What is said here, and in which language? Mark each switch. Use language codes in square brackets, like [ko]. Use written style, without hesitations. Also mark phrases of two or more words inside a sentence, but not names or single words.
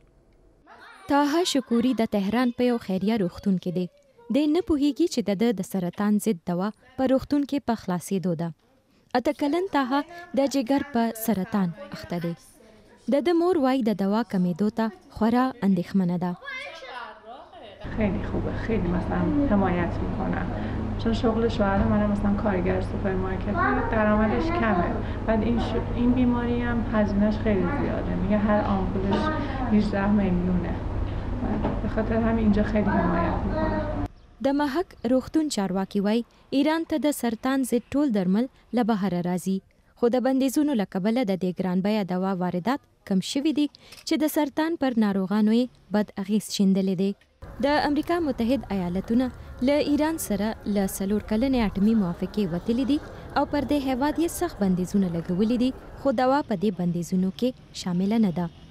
[ps] طاها شکوري د تهران په یو خیریه روغتون کې دی. د نه پوهیږي چې د سرطان ضد دوا په روغتون کې په خلاصېدو ده. 8 کلن طاها د جګر په سرطان اخته دی. د مور وای د دوا کمیدو ته خورا اندېښمنه ده. [fa] خیلی خوبه، خیلی مثلا حمایت میکنن، چون شغل شوهر منم مثلا کارگر سوپرمارکت درآمدش کمه، بعد این بیماری هم هزینه‌اش خیلی زیاده، میگه هر آمپولش 18 میلیونه، به خاطر همین اینجا خیلی حمایت میکنن. [ps] د محک روغتون چارواکي وای ایران ته د سرطان ضد ټول درمل له بهر راځي. خو د بندیزونو له کبله د دې ګران بیه دوا واردات کم شوي دي چې د سرطان پر ناروغانو یې بد اغېز شیندلی دی. د امریکا متحد ایالتونه له ایران سره له 4 کلنې اټومي موافقې وتلي دي او پر دې هیواد یې سخت بندیزونه لګولي دي، خو دوا په دې بندیزونو کې شامل نه ده.